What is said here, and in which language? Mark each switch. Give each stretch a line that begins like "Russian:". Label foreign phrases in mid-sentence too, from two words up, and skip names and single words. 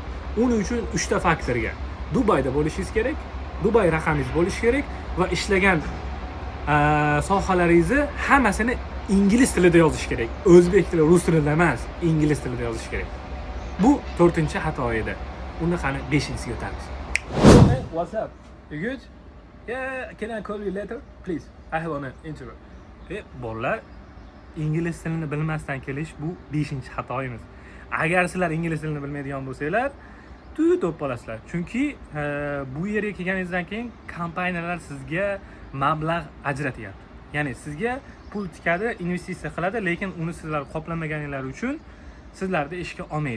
Uzbek: Uning uchun 3 ta faktorga Dubayda bo'lishingiz kerak, Dubay raqamingiz bo'lishi kerak va ishlagan sohalaringizni hammasini ingliz tilida yozish kerak. O'zbek tili, rus tilida emas, ingliz tilida yozish kerak. Bu 4-xato edi. Unda qani 5-siga o'tamiz.
English: Hey, what's up? You good? Yeah, can I call you later? Please. I have an interview.
Uzbek: Bolalar, ingliz tilini bilmasdan kelish bu 5-xatoyimiz. Agar sizlar ingliz tilini bilmaydigan bo'lsanglar, tutib qolasizlar. Chunki bu yerga kelganingizdan keyin kompaniyalar sizga mablag' ajratyapti. Ya'ni sizga pul tikadi, investitsiya qiladi, lekin uni sizlar qoplamaganinglar uchun sizlarni ishga olmaydi.